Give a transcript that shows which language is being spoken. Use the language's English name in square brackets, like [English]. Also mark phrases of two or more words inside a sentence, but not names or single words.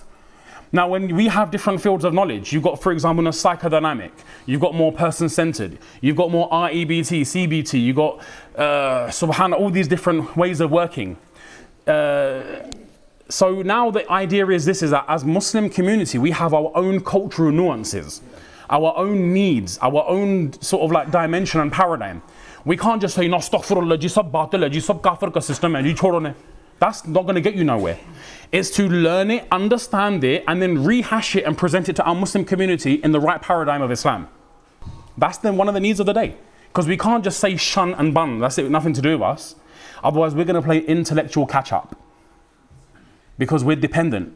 [English] Now, when we have different fields of knowledge, you've got, for example, a psychodynamic, you've got more person-centered, you've got more REBT, CBT, you've got, all these different ways of working. So now the idea is that as Muslim community, we have our own cultural nuances, our own needs, our own sort of like dimension and paradigm. We can't just say, no, [Urdu] astaghfirullah, جی سب باطل ہے، جی سب کافر کا سسٹم ہے, جی چھوڑو نے. [English] That's not going to get you nowhere. It's to learn it, understand it, and then rehash it and present it to our Muslim community in the right paradigm of Islam. That's then one of the needs of the day. Because we can't just say shun and bun, that's it, nothing to do with us. Otherwise, we're going to play intellectual catch-up. Because we're dependent.